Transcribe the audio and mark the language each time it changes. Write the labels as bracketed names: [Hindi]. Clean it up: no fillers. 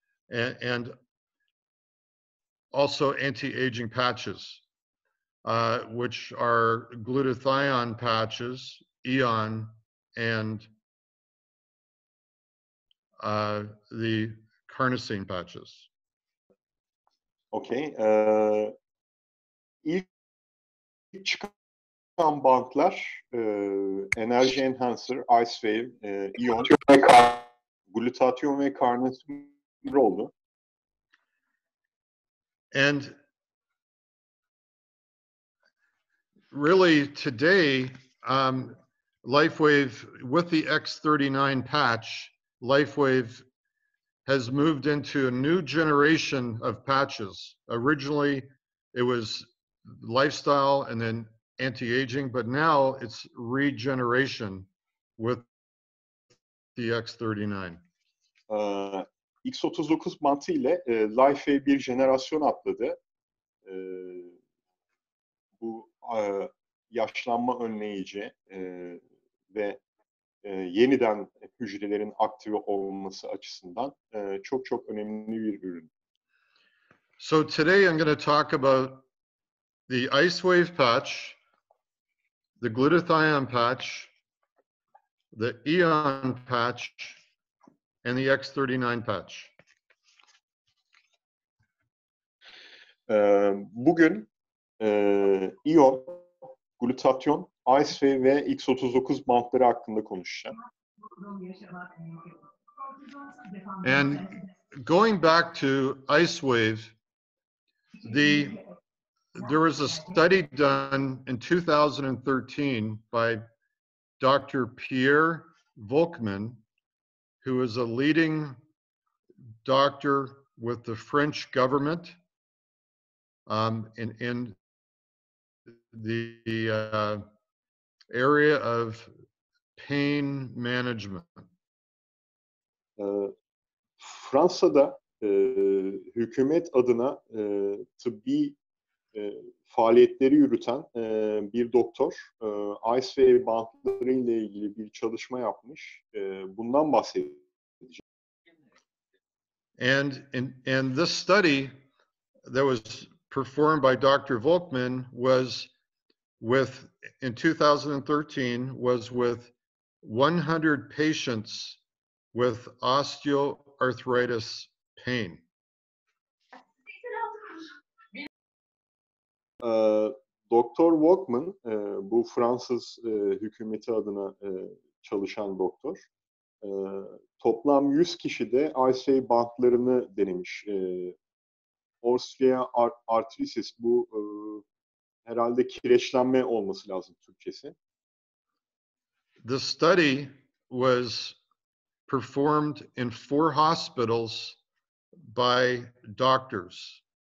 [English] and also anti-aging patches, which are glutathione patches, Eon, and the carnosine patches. Okay. [Turkish] İlk çıkan bantlar enerji enhancer, Lifewave, Eon, glutathione ve carnosine oldu. [English] And really today, Lifewave, with the X39 patch, Lifewave has moved into a new generation of patches. Originally, it was lifestyle and then anti-aging, but now it's regeneration with the X39. [Turkish] X39 bantı ile Lifewave bir jenerasyon atladı. bu yaşlanma önleyici ve yeniden hücrelerin aktive olması açısından çok çok önemli bir ürün. [English] So today I'm going to talk about the LifeWave patch, the glutathione patch, the Ürün patch, and the X39 patch. [Turkish] Bugün iyon, glutatyon, LifeWave ve X39 bantları hakkında konuşacağım. [English] And going back to LifeWave, there was a study done in 2013 by Dr. Pierre Volkmann, who is a leading doctor with the French government in the area of pain management. [Turkish] Fransa'da hükümet adına tıbbi faaliyetleri yürüten bir doktor LifeWave bantları ile ilgili bir çalışma yapmış. Bundan bahsedeceğim. [English] And this study that was performed by Dr. Volkmann was in 2013 was with 100 patients with osteoarthritis pain. [Turkish] Doktor Volkmann, bu Fransız hükümeti adına çalışan doktor, toplam 100 kişide LifeWave bantlarını denemiş. Osteoarthritis, bu herhalde kireçlenme olması lazım Türkçesi. [English] The study was performed in 4 hospitals by doctors.